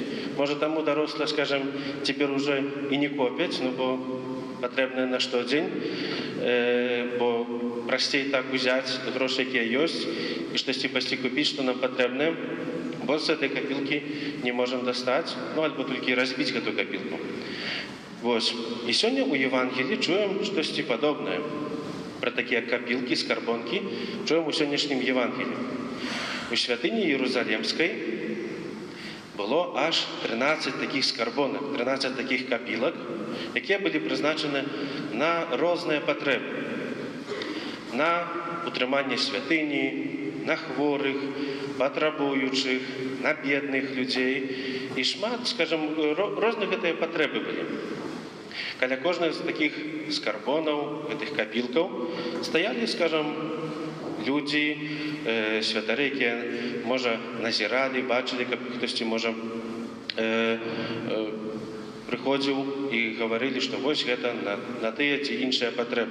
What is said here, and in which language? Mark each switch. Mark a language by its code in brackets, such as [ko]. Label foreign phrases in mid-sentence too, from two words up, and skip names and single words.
[be] Можа, таму дарослыя, скажам, цяпер уже і не копяць, ну, бо патрэбныя на штодзень, бо прасцей так узяць грошы, якія ёсць, і штосьці пайсці купіць, што нам патрэбнае, бо з гэтай капілкі не можам дастаць, ну, альбо толькі разбіць гэту капілку. Вось. І сёння ў Евангеліі чуем штосьці падобнае. Пра такія капілкі, скарбонкі чуем у сённяшнім Евангеліі. [uk] У святыні Єрусалімській було аж 13 таких скарбонок, 13 таких капілок, які були призначені на різні потреби. На утримання святині, на хворих, потребуючих, на бідних людей. І шмат, скажімо, різних гэтыя потреби були. [be] Каля кожних з таких скарбонаў, гэтых капілкаў, стаялі, скажімо, людзі, святары, якія, можа, назіралі, бачылі, каб хтосьці, можа, прыходзіў і гаварылі, што вось гэта на тыя ці іншыя патрэбы.